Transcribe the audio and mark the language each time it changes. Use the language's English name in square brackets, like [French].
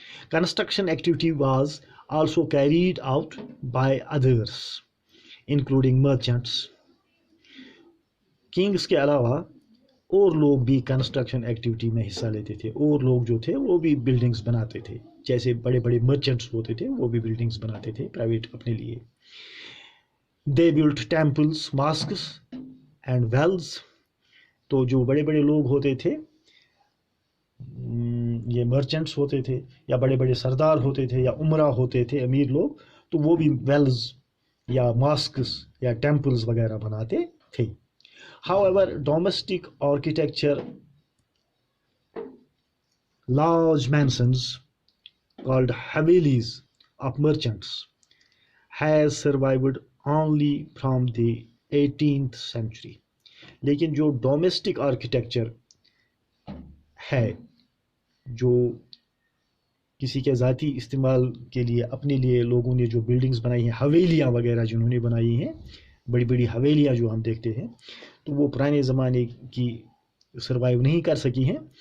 [English] Construction activity was also carried out by others including merchants. [Urdu] Kings کے علاوہ اور لوگ بھی کنسٹرکشن ایکٹیویٹی میں حصہ لیتے تھے, اور لوگ جو تھے وہ بھی بلڈنگز بناتے تھے, جیسے بڑے بڑے مرچنٹس ہوتے تھے وہ بھی بلڈنگز بناتے تھے پرائیویٹ اپنے لیے. [English] They built temples, mosques and wells. [Urdu] تو جو بڑے بڑے لوگ ہوتے تھے, یہ مرچنٹس ہوتے تھے یا بڑے بڑے سردار ہوتے تھے یا عمرہ ہوتے تھے, امیر لوگ, تو وہ بھی ویلز یا ماسکس یا ٹیمپلز وغیرہ بناتے تھے. [English] However, domestic architecture, large mansions called havelis of merchants has survived only from the 18th century. [Urdu] لیکن جو ڈومیسٹک آرکیٹیکچر ہے, جو کسی کے ذاتی استعمال کے لیے اپنے لیے لوگوں نے جو بلڈنگز بنائی ہیں, حویلیاں وغیرہ جنہوں نے بنائی ہیں, بڑی بڑی حویلیاں جو ہم دیکھتے ہیں, تو وہ پرانے زمانے کی سروائیو نہیں کر سکی ہیں.